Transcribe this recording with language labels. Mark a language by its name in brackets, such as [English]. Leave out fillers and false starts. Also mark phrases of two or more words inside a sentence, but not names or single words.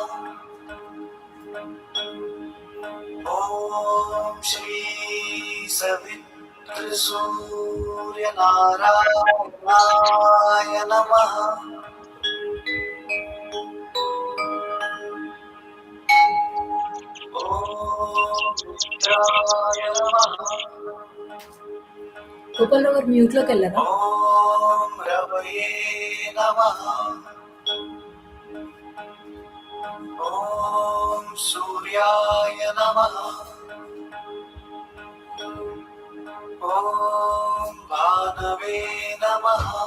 [Sanskrit] ॐ श्री सवितृसूर्यनारायणाय नमः। ॐ मित्राय नमः। [Telugu] గోపాలరావు గారు మ్యూట్లోకి వెళ్ళారా? [Sanskrit] ॐ रवये नमः। ॐ सूर्याय नमः। ॐ भानवे नमः।